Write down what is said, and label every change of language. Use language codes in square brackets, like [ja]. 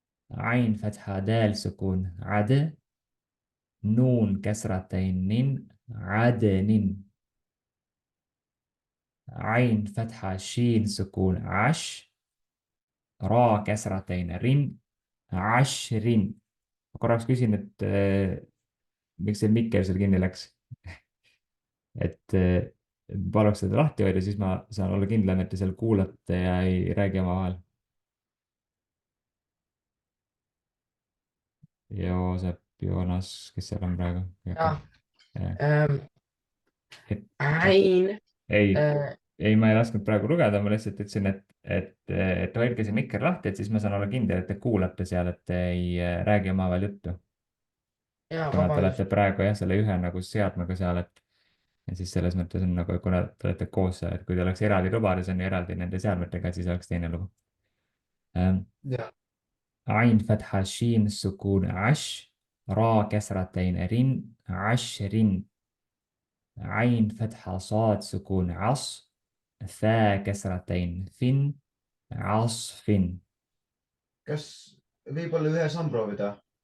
[ar] عين فتحة دال سكون عد، نون كسرتين نن عدن، عين فتحة شين سكون عش، را كسرتين رن عشرين. [et] korraks küsin, et miks see mikker seal kinni läks. Et paluks seda lahti hoida, siis ma saan olla kindlam, et te seal kuulate ja ei räägi omavahel. Joosep, Joonas, kes seal on praegu? ja Et, et, Ain ei, äh, ei, ma ei lasknud praegu lugeda, ma lihtsalt ütlesin, et hoidke see mikker lahti, et siis ma saan olla kindel, et te kuulate seal, et te ei räägi omavahel juttu. ja Kuna te vabandust. olete praegu jah, selle ühe nagu seadmega seal, et ja siis selles mõttes on nagu, kuna te olete koos seal, et kui te oleks eraldi lubades on ju eraldi nende seadmetega, siis oleks teine lugu. ja [ar] عين فتحة شين سكون عش، را كسرتين رن عشر، عين فتحة صاد سكون عص، ثا كسرتين فن عصف. [et] kas võib-olla ühe samm proovida?